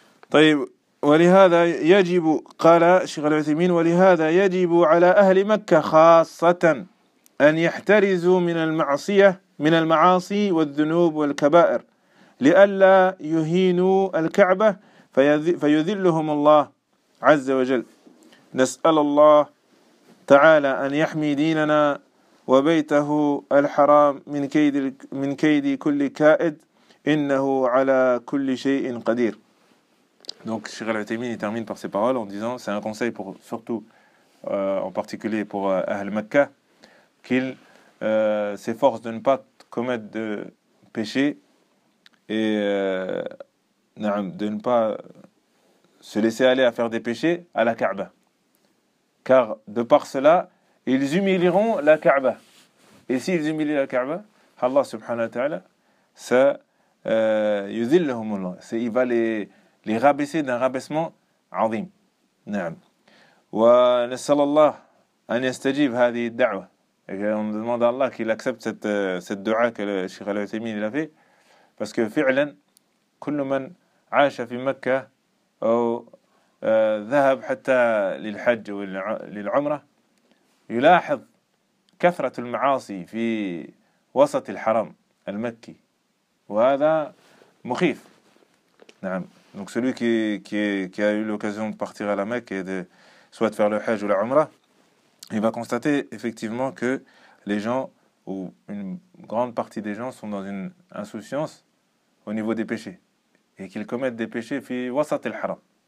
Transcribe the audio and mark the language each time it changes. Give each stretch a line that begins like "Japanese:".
Arabic: طيب ولهذا يجب قال شيخ العثيمين ولهذا يجب على أهل مكة خاصة أن يحترزوا من المعصية من المعاصي والذنوب والكبائر لئلا يهينوا الكعبة فيذلهم الله عز وجل. نسأل الله تعالى أن يحمي ديننا وبيته الحرام من كيد كل كائد إنه على كل شيء قدير.
French: Donc Cheikh Al-Uthaymeen il termine par ces paroles en disant c'est un conseil pour surtout en particulier pour Ahl Makkah qu'il s'efforce de ne pas commettre de péché et de ne pas se laisser aller à faire des péchés à la Kaaba. Car de par cela, ils humilieront la Kaaba. Et s'ils humilient la Kaaba, Allah subhanahu wa ta'ala, ça,
Arabic: yudhillahumullah.
French: C'est, il va les rabaisser d'un rabaissement azim. Na'am.
Arabic: Wa nasallallah an yastajib hadhihi ad-da'wa.
French: Et on demande à Allah qu'il accepte cette dua que le Cheikh Al-Uthaymeen a fait. Parce que,
Arabic: fi'lan, كل من عاش في مكة أو ذهب حتى للحج وللعمرة يلاحظ كثرة المعاصي في وسط الحرم المكي وهذا مخيف. نعم.
French: Donc celui qui a eu l'occasion de partir à la Mecque et de soit faire le Hajj ou la Umra, il va constater effectivement que les gens ou une grande partie des gens sont dans une insouciance au niveau des péchés. Et qu'ils commettent des péchés
Arabic: fi wasat al-haram.